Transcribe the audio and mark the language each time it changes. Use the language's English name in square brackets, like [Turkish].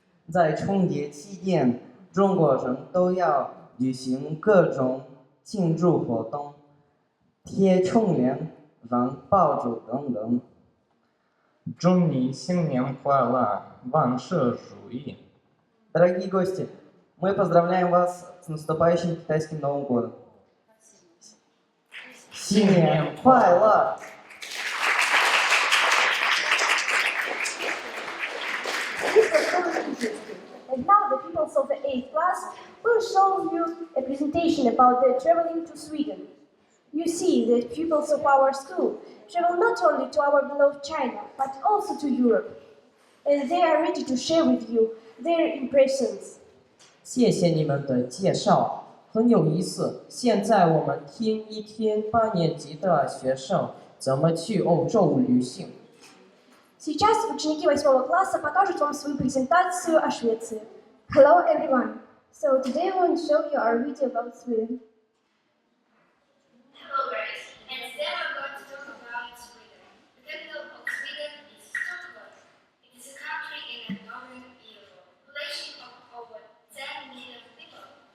[Chinese] 在春节期间，中国人都要举行各种庆祝活动，贴春联、扔爆竹等等。祝你新年快乐，万事如意。 [Russian] Дорогие гости, мы поздравляем вас с наступающим китайским Новым годом. [Chinese] 新年快乐! [English] This was very interesting. And now the pupils of the 8th class will show you a presentation about their traveling to Sweden. You see that pupils of our school travel not only to our beloved China, but also to Europe. And they are ready to share with you their impressions. [Chinese] 谢谢你们的介绍，很有意思。现在我们听一听8年级的学生怎么去欧洲旅行。 [Russian] Сейчас ученики 8 класса покажут вам свою презентацию о Швеции. [English] Hello everyone. So today we want to show you our video about Sweden. Hello guys, and today we're going to talk about Sweden. The capital of Sweden is Stockholm. It is a country in northern Europe, population of over 10 million people.